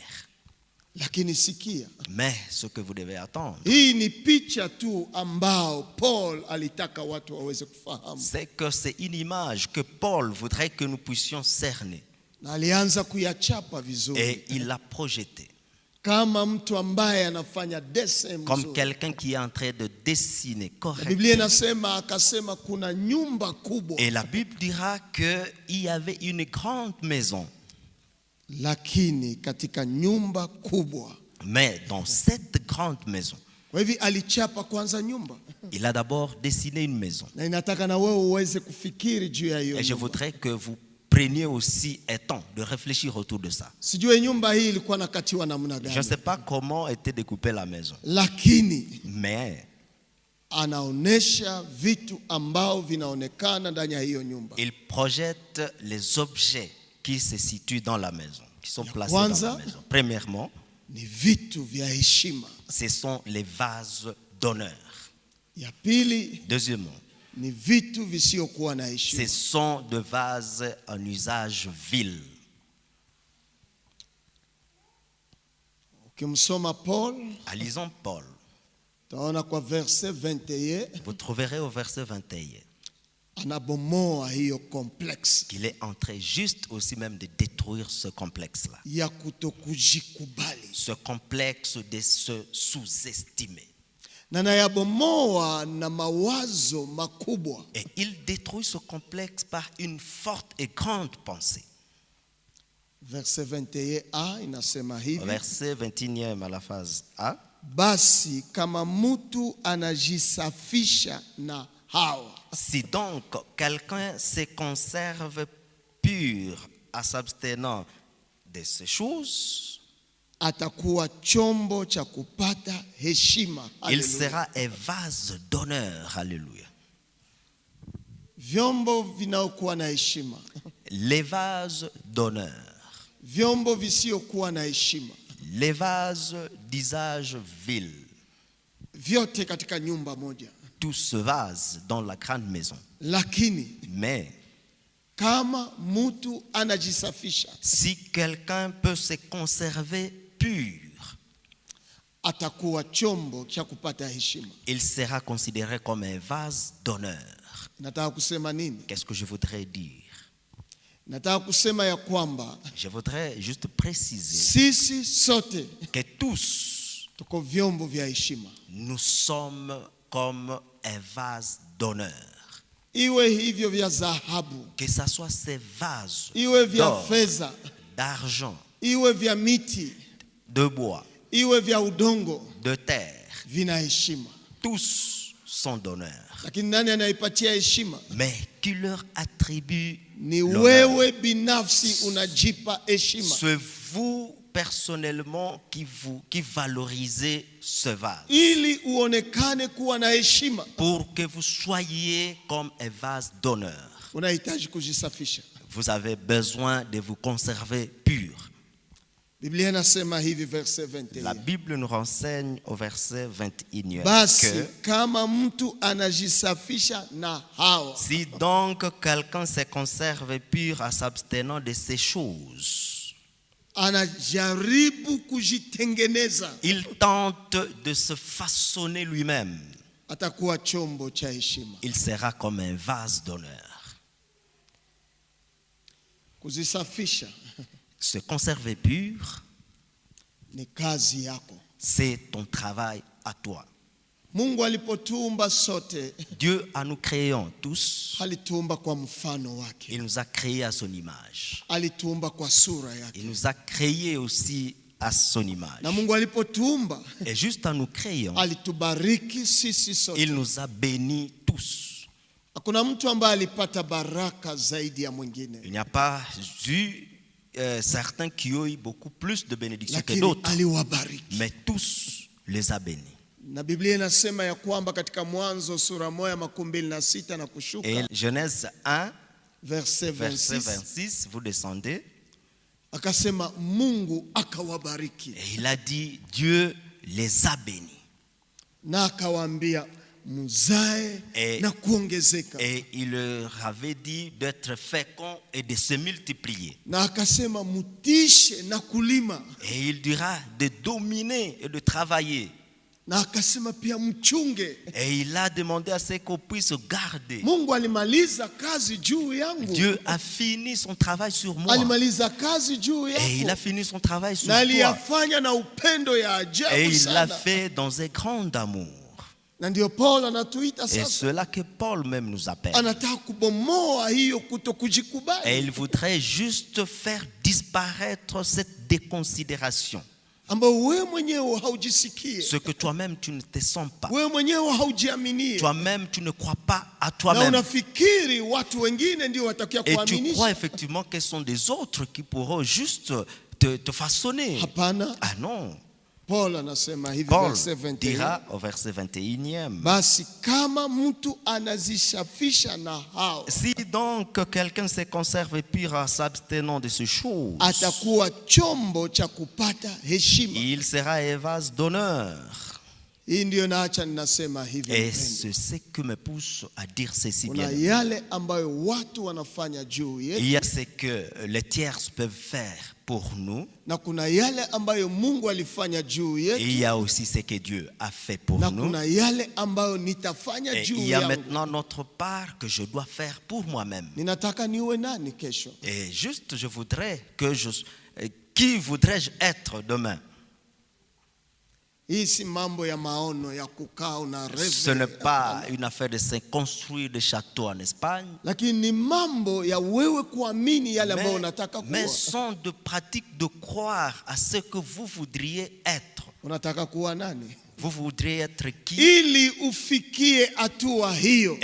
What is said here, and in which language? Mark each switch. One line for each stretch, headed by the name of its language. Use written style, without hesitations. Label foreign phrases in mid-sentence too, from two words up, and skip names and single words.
Swahili: Lakini sikia,
French: Mais ce que vous devez attendre,
Swahili: hii ni picha tu ambao Paul alitaka watu waweze kufahamu.
French: c'est que c'est une image que Paul voudrait que nous puissions cerner.
Swahili: Na alianza kuyachapa vizuri.
French: Et il l'a projeté
Swahili: Kama mtu ambaye anafanya dessin
French: comme
Swahili: mzuri.
French: quelqu'un qui est en train de dessiner
Swahili: Biblia
French: correctement.
Swahili: inasema akasema kuna nyumba kubwa,
French: Et la Bible dira qu'il y avait une grande maison.
Swahili: lakini katika nyumba kubwa.
French: Mais dans cette grande maison,
Swahili: Kwa hivyo alichapa kwanza nyumba.
French: il a d'abord dessiné une maison.
Swahili: Na inataka na wewe uweze kufikiri juu ya hiyo
French: Et je
Swahili: nyumba.
French: voudrais que vous preniez aussi un temps de réfléchir autour de ça.
Swahili: Sijue nyumba hii ilikuwa nakatiwa namna
French: Je ne
Swahili: gani,
French: sais pas comment était découpée la maison,
Swahili: lakini
French: mais
Swahili: anaonesha vitu ambao vinaonekana ndani ya hiyo nyumba.
French: il projette les objets qui se situent dans la maison, qui sont placés
Swahili: kwanza,
French: dans la maison. Premièrement,
Swahili: Ni vitu vya heshima.
French: ce sont les vases d'honneur.
Swahili: Ya pili
French: Deuxièmement,
Swahili: ni vitu visiokuwa na
French: ce
Swahili: heshima.
French: sont des vases en usage vil.
Swahili: Ukimsoma Paul
French: Lisons Paul.
Swahili: utaona kwa verse 21
French: Vous trouverez au verset 21
Swahili: anabomoa hiyo complex
French: qu'il est en train juste aussi même de détruire ce complexe-là.
Swahili: ya kutokujikubali.
French: Ce complexe de se sous-estimer.
Swahili: Na nayabomoa na mawazo makubwa.
French: Et il détruit ce complexe par une forte et grande pensée.
Swahili: Verse 21a inasema hivi:
French: Verset 21e à la phase A.
Swahili: basi kama mtu anajisafisha na hawa,
French: Si donc quelqu'un se conserve pur en s'abstenant de ces choses,
Swahili: atakuwa chombo cha kupata heshima.
French: il
Swahili: Haleluya.
French: sera un vase d'honneur. Alléluia.
Swahili: Vyombo vinaokuwa na heshima,
French: Les vases d'honneur,
Swahili: vyombo visiokuwa na heshima,
French: les vases d'usage vil,
Swahili: vyote katika nyumba moja.
French: tout se vase dans la grande maison.
Swahili: Lakini
French: Mais
Swahili: kama mtu anajisafisha,
French: si quelqu'un peut se conserver pur,
Swahili: atakuwa chombo cha kupata heshima.
French: il sera considéré comme un vase d'honneur.
Swahili: Nataka kusema nini?
French: Qu'est-ce que je voudrais dire?
Swahili: Nataka kusema ya kwamba
French: Je voudrais juste préciser
Swahili: sisi sote
French: que tous,
Swahili: tuko vyombo vya heshima.
French: nous sommes comme un vase d'honneur.
Swahili: Iwe hivyo vya dhahabu,
French: Que ce soit ces vases
Swahili: iwe vya
French: d'or,
Swahili: fedha,
French: d'argent,
Swahili: iwe vya miti,
French: de bois,
Swahili: iwe vya udongo,
French: de terre,
Swahili: vina heshima.
French: tous sont d'honneur.
Swahili: Lakini nani anaipatia heshima?
French: Mais qui leur attribue
Swahili: Ni
French: l'honneur?
Swahili: wewe binafsi unajipa heshima,
French: C'est vous personnellement qui valorisez ce vase
Swahili: ili uonekane kuwa na heshima.
French: pour que vous soyez comme un vase d'honneur.
Swahili: Unahitaji kujisafisha.
French: Vous avez besoin de vous conserver pur.
Swahili: Biblia inasema hivi verse
French: La
Swahili: 21.
French: Bible nous renseigne au verset 21
Swahili: Basi
French: que
Swahili: kama mtu anajisafisha na hawa,
French: si donc quelqu'un se conserve pur en s'abstenant de ces choses,
Swahili: anajaribu kujitengeneza,
French: il tente de se façonner lui-même.
Swahili: atakuwa chombo cha heshima.
French: Il sera comme un vase d'honneur.
Swahili: Kujisafisha
French: Se conserver pur,
Swahili: ni kazi yako.
French: c'est ton travail à toi.
Swahili: Mungu alipotuumba sote,
French: Dieu, en nous créant tous,
Swahili: alituumba kwa mfano wake,
French: il nous a créés à son image.
Swahili: alituumba kwa sura yake.
French: Il nous a créés aussi à son image.
Swahili: Na Mungu alipotuumba,
French: Et juste en nous créant,
Swahili: alitubariki sisi sote.
French: il nous a bénis tous.
Swahili: Hakuna mtu ambaye alipata baraka zaidi ya mwingine,
French: Il n'y a pas eu certains qui ont eu beaucoup plus de bénédictions que
Swahili: lakini
French: d'autres,
Swahili: aliwabariki.
French: mais tous les a bénis.
Swahili: Na Biblia inasema ya kwamba katika Mwanzo sura 1:26 na kushuka,
French: Et Genèse 1, verset verset 26, 26, vous descendez,
Swahili: akasema Mungu akawabariki
French: et il a dit, Dieu les a bénis.
Swahili: na akawaambia muzae
French: Et-
Swahili: na kuongezeka,
French: Et il leur avait dit d'être féconds et de se multiplier.
Swahili: na akasema mutishe na kulima,
French: Et il dira de dominer et de travailler.
Swahili: na akasema pia mchunge.
French: Et il a demandé à ce qu'on puisse garder.
Swahili: Mungu alimaliza kazi juu yangu,
French: Dieu a fini son travail sur moi.
Swahili: alimaliza kazi juu
French: Et il a
Swahili: yako,
French: fini son travail sur
Swahili: na
French: toi.
Swahili: aliyafanya na upendo ya
French: Et
Swahili: ajabu
French: il l'a
Swahili: sana.
French: fait dans un grand amour.
Swahili: Na ndio Paul anatuita
French: Et
Swahili: sasa,
French: cela que Paul même nous appelle.
Swahili: anataka kubomoa hiyo
French: Et
Swahili: kutokujikubali
French: il voudrait juste faire disparaître cette déconsidération.
Swahili: ambayo wewe mwenyewe haujisikii,
French: Ce que toi-même tu ne te sens pas.
Swahili: wewe mwenyewe haujiaminie,
French: Toi-même tu ne crois pas à
Swahili: na
French: toi-même.
Swahili: unafikiri watu wengine ndio watakia
French: Et tu crois
Swahili: kuaminisha.
French: effectivement que ce sont des autres qui pourront juste te façonner.
Swahili: Hapana,
French: Ah non.
Swahili: Paul anasema hivi
French: Paul
Swahili: verse 21,
French: dira au verset 21e.
Swahili: basi kama mtu anazishafisha na hao,
French: Si donc quelqu'un se conserve pur en s'abstenant de ces choses,
Swahili: atakuwa chombo cha kupata heshima.
French: il sera un vase d'honneur.
Swahili: Hii ndio naacha ninasema hivi,
French: Et
Swahili: mpendwa.
French: c'est ce qui me pousse à dire ceci
Swahili: Kuna
French: bien.
Swahili: yale ambayo watu wanafanya juu yetu,
French: Il y a ce que les tiers peuvent faire pour nous.
Swahili: na kuna yale ambayo Mungu alifanya juu
French: Et
Swahili: yetu,
French: il y a aussi ce que Dieu a fait pour
Swahili: na
French: nous.
Swahili: kuna yale ambayo nitafanya
French: Et
Swahili: juu
French: il y a
Swahili: yangu.
French: maintenant notre part que je dois faire pour moi-même.
Swahili: Ninataka niwe nani kesho?
French: Et juste, je voudrais que qui voudrais-je être demain?
Swahili: Hii si mambo ya maono ya kukaa una
French: Ce n'est
Swahili: reve,
French: pas une affaire de se construire des châteaux en Espagne,
Swahili: lakini ni mambo ya wewe kuamini yale ambayo
French: mais,
Swahili: unataka
French: mais
Swahili: kuwa.
French: sont de pratiques de croire à ce que vous voudriez être.
Swahili: Unataka kuwa nani?
French: Vous voudriez être qui?
Swahili: Ili ufikie hatua hiyo,